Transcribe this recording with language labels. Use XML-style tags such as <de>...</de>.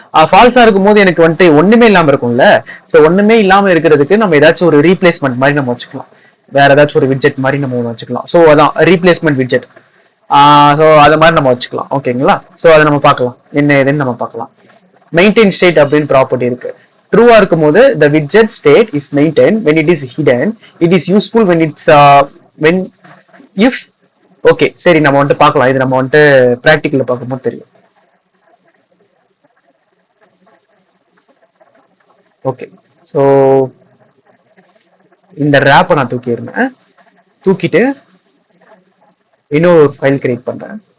<ta>ஃபால்ஸா இருக்கும் போது எனக்கு வந்துட்டு ஒண்ணுமே இல்லாம இருக்கும்ல. ஸோ ஒண்ணுமே இல்லாம இருக்கிறதுக்கு நம்ம ஏதாச்சும் ஒரு ரீப்ளேஸ்மெண்ட் மாதிரி நம்ம வச்சுக்கலாம், வேற ஏதாச்சும் ஒரு விட்ஜெட் மாதிரி நம்ம வச்சுக்கலாம். ஸோ அதான் ரீப்ளேஸ்மெண்ட் விட்ஜெட். ஸோ அது மாதிரி நம்ம வச்சுக்கலாம், ஓகேங்களா? ஸோ அதை நம்ம பார்க்கலாம், என்ன ஏதுன்னு நம்ம பார்க்கலாம். மெயின்டைன் ஸ்டேட் அப்படின்னு ப்ராப்பர்ட்டி இருக்கு. ட்ரூவா இருக்கும் போது</ta> <en>the widget state is maintained. when it is hidden it is useful when it's when if</en> <ta>okay சரி நம்ம வந்துட்டு பார்க்கலாம். இது நம்ம வந்துட்டு ப்ராக்டிக்கல்ல பார்க்கும்போது தெரியும். ஓகே, ஸோ இந்த ரேப்பை நான் தூக்கிடுறேன், தூக்கிட்டு இன்னொரு ஃபைல் கிரியேட் பண்றேன்.</ta>